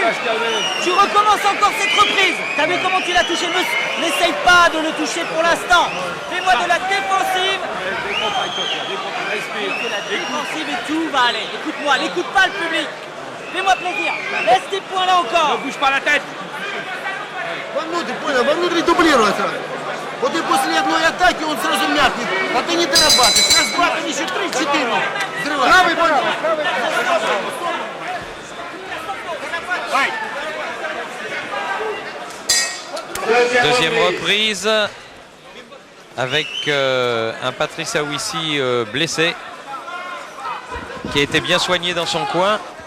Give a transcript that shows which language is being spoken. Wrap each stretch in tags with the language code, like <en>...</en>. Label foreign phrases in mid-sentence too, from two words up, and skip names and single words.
<fr>Tu recommences encore cette reprise. T'as vu comment tu l'as touché? N'essaye pas de le toucher pour l'instant. Fais-moi de la défensive. Respire. De la défensive et tout va aller. Écoute-moi, n'écoute pas le public. Fais-moi plaisir. Laisse tes points là encore. Ne bouge pas la tête.</fr> <ru>Вовнутрь, понял, внутри дублирует сразу. Вот и после одной атаки он сразу мягкий, а ты не дорабатываешь. Раз, два, там еще три, четыре. Взрывай. Правый, понял?</ru> <fr>Deuxième reprise avec un Patrice Aouissi blessé qui a été bien soigné dans son coin.</fr>